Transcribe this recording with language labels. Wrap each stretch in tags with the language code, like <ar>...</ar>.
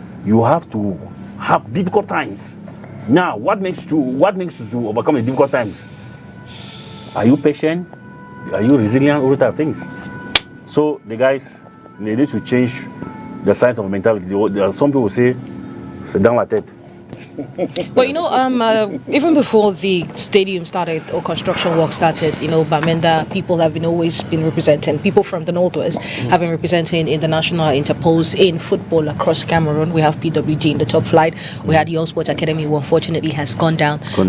<en>You have to have difficult times. Now, what makes you to overcome the difficult times? Are you patient? Are you resilient? All type of things. So the guys, they need to change the science of mentality. Some people say,</en> <fr>"C'est dans la tête."</fr> <en>Well, even before the stadium started or construction work started, Bamenda people have always been representing. People from the Northwest have been representing in the national interpose in football across Cameroon. We have PWG in the top flight. We had Young Sports Academy, who unfortunately has gone down.</en>